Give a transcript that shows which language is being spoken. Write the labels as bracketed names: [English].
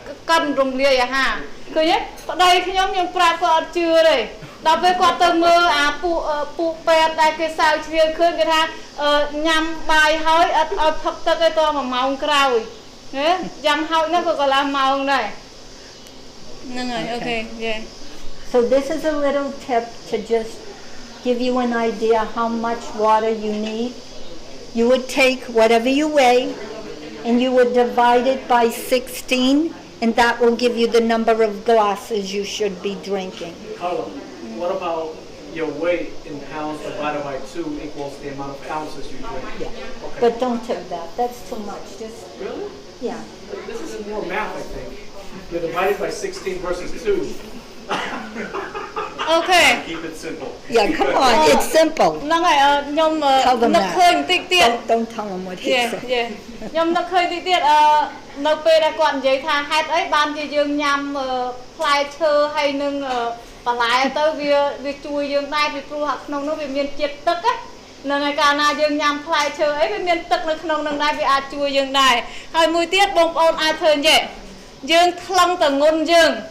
[Khmer] កិនរំលាយអាហារឃើញទេប្តីខ្ញុំប្រាប់គាត់អត់ជឿទេដល់ពេលគាត់ទៅមើលអាពួកពេទ្យដែលគេសើជ្រាវឃើញគេថាញ៉ាំបាយហើយអត់ឲ្យផឹកទឹកទេត1ម៉ោងក្រោយណាយ៉ាងហោចណាស់ក៏កន្លះម៉ោងដែរហ្នឹងហើយអូខេ yeah [English] So this is a little tip to just give you an idea how much water you need. You would take whatever you weigh and you would divide it by 16 and that will give you the number of glasses you should be drinking. What about your weight in pounds divided by 2 equals the amount of ounces you drink? Yeah. Okay. But don't do that. That's too much. Just Really? Yeah. This is more math, I think. You're divided by 16 versus 2. Okay. Keep it simple. Yeah, come on. It's simple. [Khmer] ហ្នឹងហើយខ្ញុំនឹកឃើញបន្តិចទៀត [English] Don't tell him what he said. [Khmer] ខ្ញុំនឹកឃើញតិចទៀតនៅពេលដែលគាត់និយាយថាហេតុអីបានជាយើងញ៉ាំផ្លែឈើហើយនឹងបន្លែទៅវាជួយយើងដែរពីព្រោះក្នុងនោះវាមានជាតិទឹកហ្នឹងហើយកាលណាយើងញ៉ាំផ្លែឈើអីវាមានទឹកនៅក្នុងនោះដែរវាអាចជួយយើងដែរហើយមួយទៀតបងប្អូនអាចធ្វើអញ្ចឹងយើងថ្លឹងតងន់យើង